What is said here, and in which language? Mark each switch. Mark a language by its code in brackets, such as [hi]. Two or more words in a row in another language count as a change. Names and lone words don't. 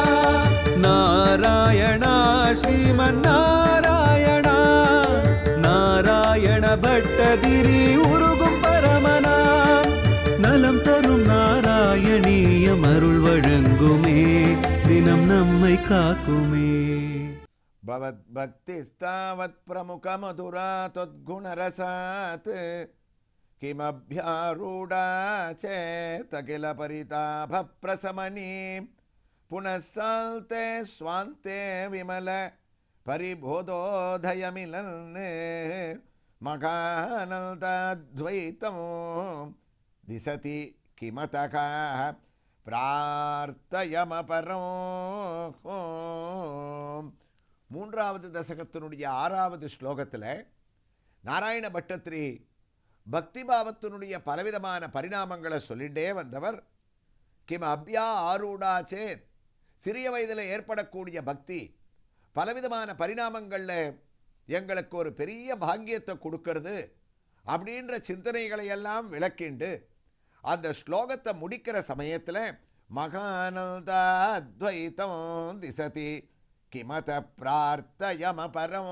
[ta] நாராயணா ஸ்ரீமன்னாராயணா நாராயண பட்டதிரி உருகும் பரமனாம் நலம் தரும் நாராயணீயம் அருள் வழங்குமே தினம் நம்மை காக்குமே. [sa] भवद्भक्तिस्तावत् प्रमुखमधुरा त्वद्गुणरसात् किमभ्यारूढा चेत् किल परितापप्रशमनी पुनः साल्ते स्वान्ते विमल परिबोधोदयमिलन् मघानन्दाद्वैतं दिशति किमतः प्रार्थयमपरो. [ta] மூன்றாவது தசகத்தினுடைய 6வது ஸ்லோகத்தில் நாராயண பட்டத்திரி பக்தி பாவத்தினுடைய பலவிதமான பரிணாமங்களை சொல்லிட்டே வந்தவர். [sa] किम् अभ्यारूढा चेत्, [ta] சிறிய வயதில் ஏற்படக்கூடிய பக்தி பலவிதமான பரிணாமங்களில் எங்களுக்கு ஒரு பெரிய பாக்கியத்தை கொடுக்கறது அப்படின்ற சிந்தனைகளை எல்லாம் விளக்கிண்டு அந்த ஸ்லோகத்தை முடிக்கிற சமயத்தில் [sa] महानन्दा अद्वैतं दिशति किमतः प्रार्थ्यमपरम्.